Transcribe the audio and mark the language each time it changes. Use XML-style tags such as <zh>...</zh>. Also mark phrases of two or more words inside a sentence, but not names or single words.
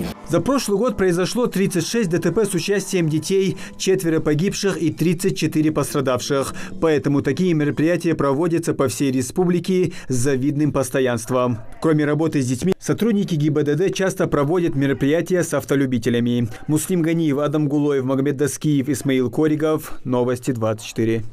<ru>За прошлый год произошло 36 ДТП с участием детей, 4 погибших и 34 пострадавших. Поэтому такие мероприятия проводятся по всей республике с завидным постоянством. Кроме работы с детьми, сотрудники ГИБДД часто проводят мероприятия с автолюбителями. Муслим Ганиев, Адам Гулоев, Магомед Даскиев, Исмаил Коригов. Новости 24.</ru>